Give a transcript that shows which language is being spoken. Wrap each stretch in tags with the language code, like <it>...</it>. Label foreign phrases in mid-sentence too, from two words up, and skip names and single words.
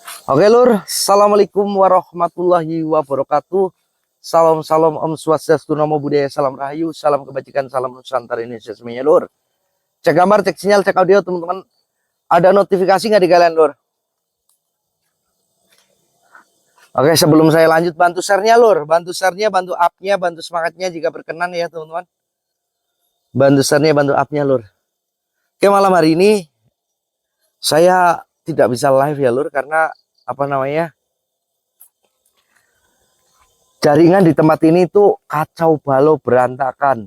<id>Oke lur,</id> <ar>السلام عليكم ورحمة الله وبركاته.</ar> <id>Salam salam</id> <sa>Om Swastiastu,</sa> <pi>Namo Buddhaya,</pi> <id>salam rahayu, salam kebajikan, salam Nusantara Indonesia semuanya lur. Cek gambar, cek sinyal, cek audio teman-teman. Ada notifikasi nggak di kalian lur? Oke, sebelum saya lanjut, bantu share-nya lur, bantu share-nya, bantu up-nya, bantu semangatnya jika berkenan ya teman-teman. Bantu share-nya, bantu up-nya lur. Oke, malam hari ini saya tidak bisa live ya lur, karena apa namanya, jaringan di tempat ini tuh kacau balau berantakan.</id>